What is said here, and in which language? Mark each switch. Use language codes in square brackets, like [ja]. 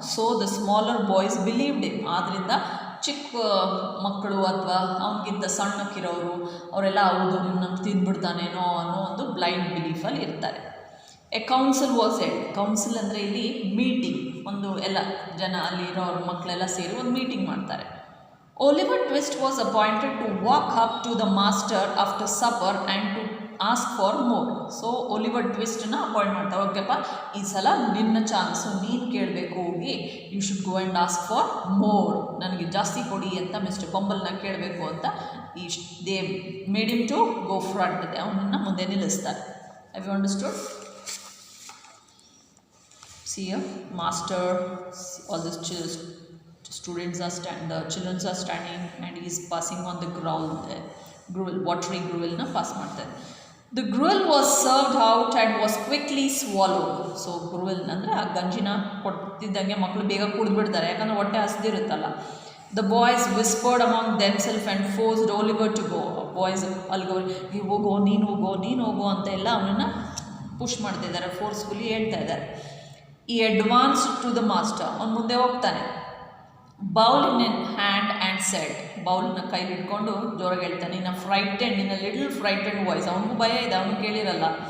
[en] so the smaller boys believed him, [kn] ಆದ್ದರಿಂದ ಚಿಕ್ಕ ಮಕ್ಕಳು ಅಥವಾ ಅವನಿಗಿಂತ ಸಣ್ಣಕ್ಕಿರೋರು ಅವರೆಲ್ಲ ಹೌದು ನಮ್ಮ ತಿಂದ್ಬಿಡ್ತಾನೇನೋ ಅನ್ನೋ ಒಂದು ಬ್ಲೈಂಡ್ ಬಿಲೀಫಲ್ಲಿ ಇರ್ತಾರೆ. [en] a council was head, [kn] council ಅಂದರೆ ಇಲ್ಲಿ ಮೀಟಿಂಗ್, ಒಂದು ಎಲ್ಲ ಜನ ಅಲ್ಲಿರೋ ಅವ್ರ ಮಕ್ಕಳೆಲ್ಲ ಸೇರಿ ಒಂದು ಮೀಟಿಂಗ್ ಮಾಡ್ತಾರೆ. [en] Oliver Twist was appointed to walk up to the master after supper and to ask for more. [kn] So Oliver ಟ್ವಿಸ್ಟನ್ನ appoint ಮಾಡ್ತಾರೆ. ಓಕೆಪ್ಪ, ಈ ಸಲ ನಿನ್ನ ಚಾನ್ಸು, ನೀನು ಕೇಳಬೇಕು, ಹೋಗಿ [en] you should go and ask for more, [kn] ನನಗೆ ಜಾಸ್ತಿ ಕೊಡಿ ಅಂತ ಮಿಸ್ಟರ್ ಬಂಬಲ್ನ ಕೇಳಬೇಕು ಅಂತ [en] they made him to go front, [kn] ಅವನನ್ನು ಮುಂದೆ ನಿಲ್ಲಿಸ್ತಾರೆ. [en] Have you understood? See a master, all these students are the children are standing and he is passing on the gruel, watery gruel na pass ಮಾಡ್ತಾರೆ. The gruel was served out and was quickly swallowed. [kn] So gruel ಅಂದರೆ ಆ ಗಂಜಿನ ಕೊಡ್ತಿದ್ದಂಗೆ ಮಕ್ಕಳು ಬೇಗ ಕುಡಿದ್ಬಿಡ್ತಾರೆ, ಯಾಕಂದರೆ ಹೊಟ್ಟೆ ಹಸ್ದಿರುತ್ತಲ್ಲ. [en] The boys whispered among themselves and forced Oliver to go. [kn] Boys ಅಲ್ಲಿಗೆ ಹೋಗೋ, ನೀನು ಹೋಗೋ ಅಂತ ಎಲ್ಲ ಅವನನ್ನು ಪುಷ್ ಮಾಡ್ತಿದ್ದಾರೆ, ಫೋರ್ಸ್ಫುಲಿ ಹೇಳ್ತಾ ಇದ್ದಾರೆ. [en] ಈ advance to the master, [kn] ಅವನು ಮುಂದೆ ಹೋಗ್ತಾನೆ. [en] bowl in hand and said, [kn] ಬೌಲ್ನ ಕೈಲಿ ಇಟ್ಕೊಂಡು ಜೋರಾಗಿ ಹೇಳ್ತಾನೆ, [en] in a little frightened voice, [kn] ಅವನಿಗೂ ಭಯ ಇದೆ, ಅವನು ಕೇಳಿರಲ್ಲ.